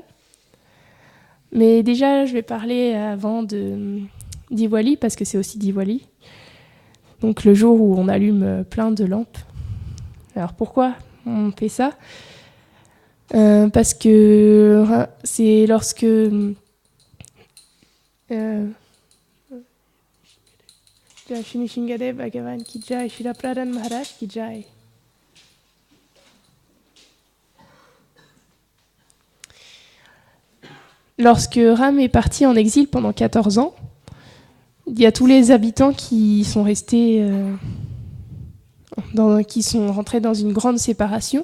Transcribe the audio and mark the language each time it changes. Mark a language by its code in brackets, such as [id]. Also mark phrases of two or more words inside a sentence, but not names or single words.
[fr] Mais déjà, je vais parler avant de Diwali, parce que c'est aussi Diwali. Donc le jour où on allume plein de lampes. Alors pourquoi on fait ça ? Parce que c'est lorsque [hi] श्री भगवान की जय, श्रील प्रह्लाद महाराज की जय. [fr] Lorsque Ram est parti en exil pendant 14 ans, il y a tous les habitants qui sont restés, qui sont rentrés dans une grande séparation.